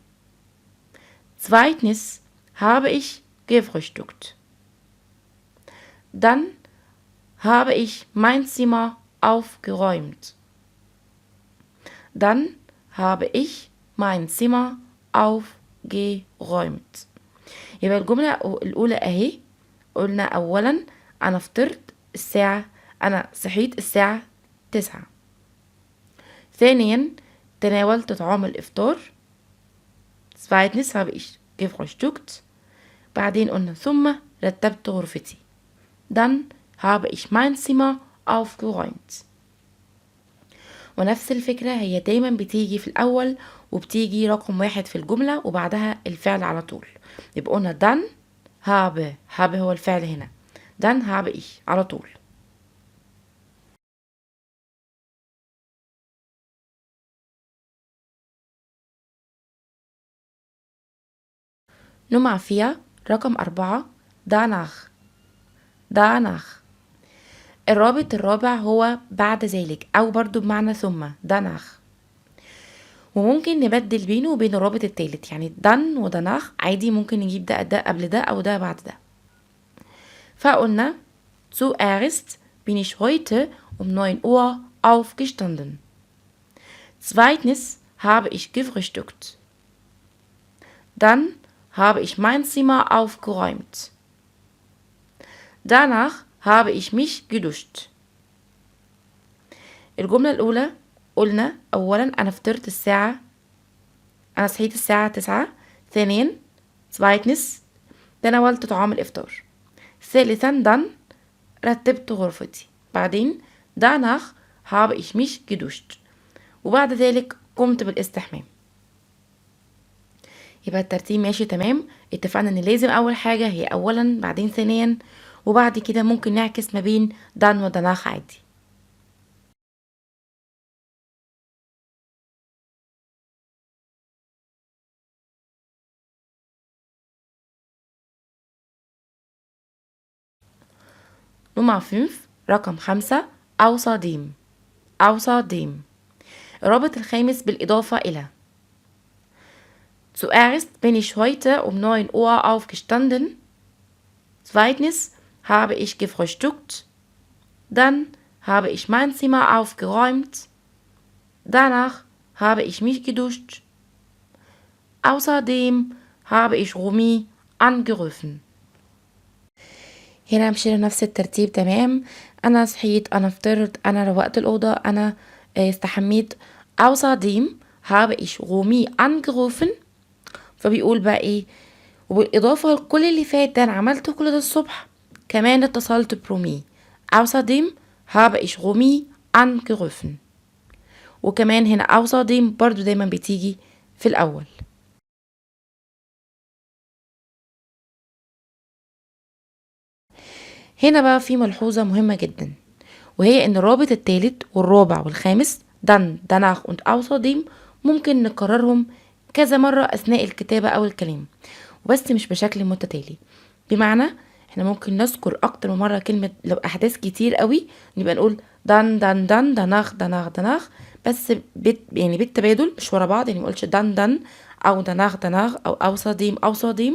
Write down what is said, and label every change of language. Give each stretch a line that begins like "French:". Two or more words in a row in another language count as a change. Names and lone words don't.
German: Zweitens habe ich gefrühstückt. Dann habe ich mein Zimmer aufgeräumt. Dann habe ich mein Zimmer aufgeräumt. aufgeräumt.
Arabic: يبقى الجملة الأولى أهي، قلنا أولا أنا أنا صحيت الساعة 9. ثانيا تناولت طعام الإفطار.
German: zweitens habe ich gefrühstückt.
Arabic: بعدين قلنا ثم رتبت غرفتي.
German: dann habe ich mein Zimmer aufgeräumt.
Arabic: ونفس الفكرة هي دايما بتيجي في الأول وبتيجي رقم 1 في الجملة وبعدها الفعل على طول. يبقى قلنا
German: dann habe
Arabic: هو الفعل هنا،
German: dann habe ich على طول.
Arabic: نمرة 4 رقم 4 danach. الرابط الرابع هو بعد ذلك أو برضو بمعنى ثم danach، وممكن نبدل بينه وبين الرابط التالت، يعني dann ودانach عادي ممكن نجيب ده قبل ده أو ده بعد ده.
German: فقلنا zuerst bin ich heute um 9 Uhr aufgestanden. Zweitens habe ich gefrühstückt. Dann habe ich mein Zimmer aufgeräumt. Danach habe ich mich geduscht.
Arabic: الجملة الأولى قلنا أولا أنا صحيت الساعة 9. ثانيا zweitens تناولت طعام الإفطار. ثالثا dann رتبت غرفتي.
German: بعدين danach habe ich mich geduscht،
Arabic: وبعد ذلك قمت بالاستحمام. يبقى الترتيب ماشي تمام. اتفقنا ان لازم اول حاجة هي اولا بعدين ثانيا، وبعد كده ممكن نعكس ما بين dann ودانach عادي. نمرة 5 رقم 5 außerdem. الرابط الخامس بالإضافة إلى.
German: Zuerst bin ich heute um 9 Uhr aufgestanden. Zweitens habe ich gefrühstückt. Dann habe ich mein Zimmer aufgeräumt. Danach habe ich mich geduscht. Außerdem habe ich Romy angerufen.
Arabic: هنا مشينا نفس الترتيب تمام. أنا صحيت، أنا فطرت، أنا روقت الأوضة، أنا استحميت.
German: außerdem habe ich Romy angerufen.
Arabic: فبيقول بقى ايه، وبالإضافة لكل اللي فات ده أنا عملت كل ده الصبح، كمان اتصلت برومي.
German: außerdem habe ich Romy angerufen.
Arabic: وكمان هنا außerdem برضو دايما بتيجي في الأول. هنا بقى في ملحوظة مهمة جدا، وهي ان الرابط الثالث والرابع والخامس
German: danach und außerdem
Arabic: ممكن نكررهم كذا مرة أثناء الكتابة أو الكلام، وبس مش بشكل متتالي. بمعنى احنا ممكن نذكر أكتر من مرة كلمة لو أحداث كتير قوي نبقى نقول danach بس يعني بالتبادل مش ورا بعض، يعني مقولش dan أو danach أو außerdem.